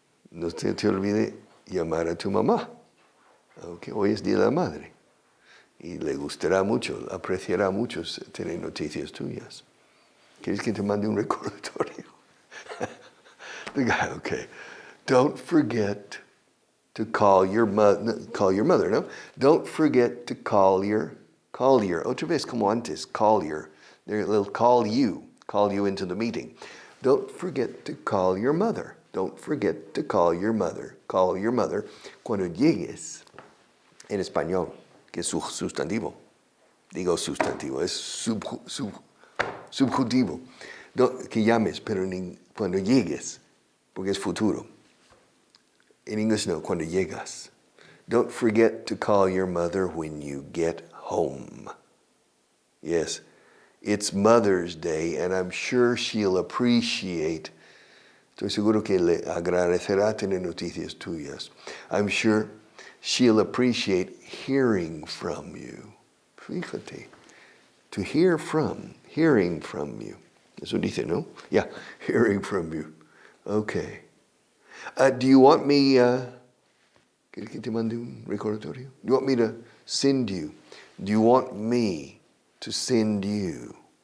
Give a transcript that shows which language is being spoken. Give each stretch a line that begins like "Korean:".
Spanish: No te olvide llamar a tu mamá. Okay, hoy es Día de la Madre. Y le gustará mucho, apreciará mucho tener noticias tuyas. ¿Quieres que te mande un recordatorio?
English: The guy, okay. Don't forget to call your mother, no? Don't forget to call your,
Spanish: otra vez como antes,
English: they'll call you into the meeting. Don't forget to call your mother. Don't forget to call your mother. Call your mother
Spanish: cuando llegues, en español, que es sustantivo. Digo sustantivo, es subjuntivo. Que llames, pero cuando llegues, porque es futuro.
English: In English,
Spanish: no, cuando llegas.
English: Don't forget to call your mother when you get home. Yes, it's Mother's Day, and I'm sure she'll appreciate.
Spanish: Estoy seguro que le agradecerá tener noticias tuyas.
English: I'm sure she'll appreciate hearing from you.
Spanish: Fíjate.
English: To hearing from you.
Spanish: Eso dice, ¿no?
English: Yeah, hearing from you. Okay. Do you want me,
Spanish: ¿quieres que te mande un recordatorio?
English: Do you want me to send you? Do you want me to send you?